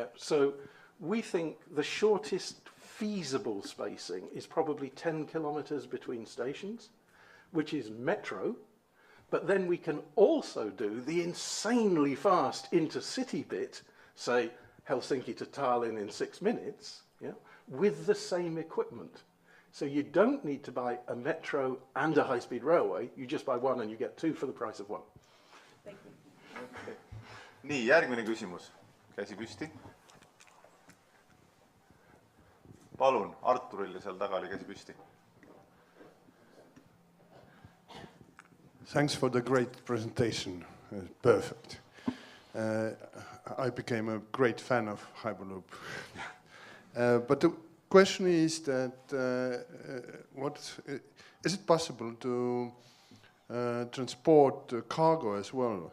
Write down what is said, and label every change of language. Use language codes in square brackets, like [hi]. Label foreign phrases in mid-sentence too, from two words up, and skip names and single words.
[en] So we think the shortest feasible spacing is probably 10 kilometers between stations, which is metro, but then we can also do the insanely fast intercity bit, say Helsinki to Tallinn in 6 minutes, yeah, with the same equipment. So you don't need to buy a metro and a high-speed railway, you just buy one and you get two for the price of one. Thank you. [et] Okay. Nii, järgmine küsimus. Käsi püsti. Palun, Arturille seal taga oli käsi püsti. [en] Thanks for the great presentation. Perfect. I became a great fan of Hyperloop. But the question is that is it possible to transport cargo as well?